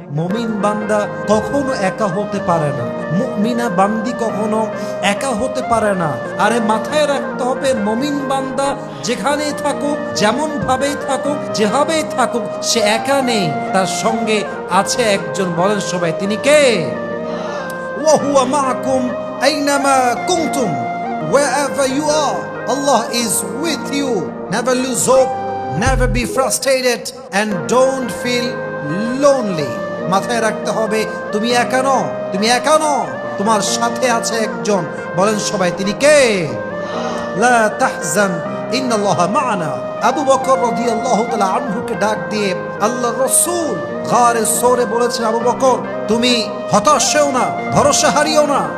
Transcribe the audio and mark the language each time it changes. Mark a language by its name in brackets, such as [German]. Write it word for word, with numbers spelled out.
[Bangla] মুমিন বান্দা কখনো একা হতে পারে না, মুমিনা বান্দি কখনো একা হতে পারে না। আরে মাথায় রাখতে হবে মুমিন বান্দা যেখানেই থাকুক, যেমন ভাবেই থাকুক, যেভাবেই থাকুক, সে একা নেই, তার সঙ্গে আছে একজন, বলেন সবাই তিনি কে? [Arabic] ওয়াহুয়া মাআকুম আইনামা কুনতুম [English] wherever you are, Allah is with you. Never lose hope, never be frustrated, and don't feel lonely. [Bangla] মাথায় রাখতে হবে তুমি একা নও, তুমি একা নও, তোমার সাথে আছে একজন, বলেন সবাই তিনি কে? [Arabic] লা তাহজান ইন্নাল্লাহা মা'না। [Bangla] আবু বকর রাদিয়াল্লাহু তাআলা আনহুকে ডাক দিয়ে আল্লাহর রাসূল গারে সরে বলেছেন, আবু বকর তুমি হতাশ হও না, ভরসা হারিও না।